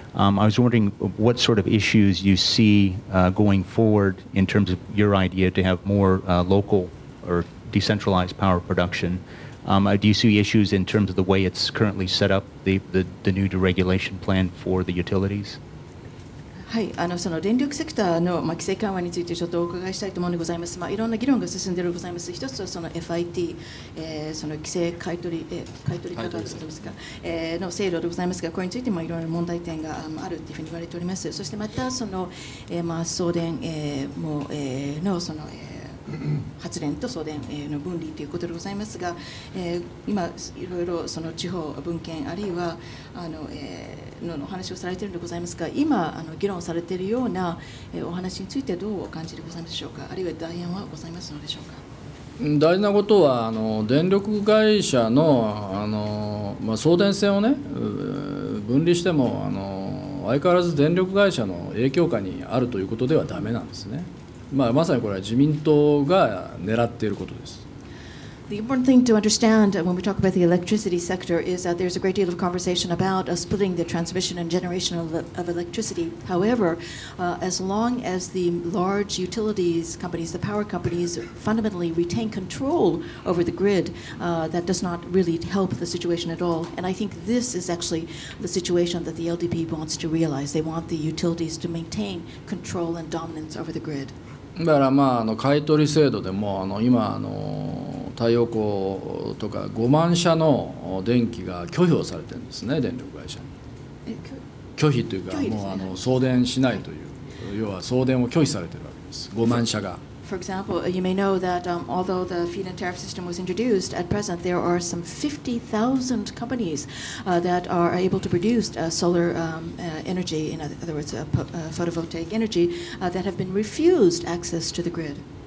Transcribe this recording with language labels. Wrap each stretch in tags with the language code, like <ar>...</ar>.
<en>I was wondering what sort of issues you see going forward in terms of your idea to have more local or decentralized power production. Do you see issues in terms of the way it's currently set up, the new deregulation plan for the utilities?</en> <ja>はい、その電力セクターの規制緩和についてちょっとお伺いしたいと思うのでございます。いろんな議論が進んでいるございます。一つはその FIT、その規制買取方ですか、の制度でございますが、これについてもいろいろ問題点があるというふうに言われております。そしてまたその、送電、のその、発電と送電の分離ということでございますが、今いろいろその地方分権あるいはの話をされているのでございますが、今議論されているようなお話についてどうお感じでございますでしょうか。あるいは代案はございますのでしょうか。大事なことは電力会社の送電線をね分離しても相変わらず電力会社の影響下にあるということではダメなんですね。まさにこれは自民党が狙っていることです。</ja> <en>The important thing to understand when we talk about the electricity sector is that there's a great deal of conversation about splitting the transmission and generation of electricity. However, as long as the large utilities companies, the power companies, fundamentally retain control over the grid, that does not really help the situation at all. And I think this is actually the situation that the LDP wants to realize. They want the utilities to maintain control and dominance over the grid.</en> <ja>だから買い取り制度でも今太陽光とか5万社の電気が拒否をされてるんですね、電力会社に。拒否というかもう送電しないという、要は送電を拒否されてるわけです、5万社が。</ja> <en>For example, you may know that although the feed-in tariff system was introduced, at present there are some 50,000 companies that are able to produce solar energy, in other words, photovoltaic energy, that have been refused access to the grid.</en>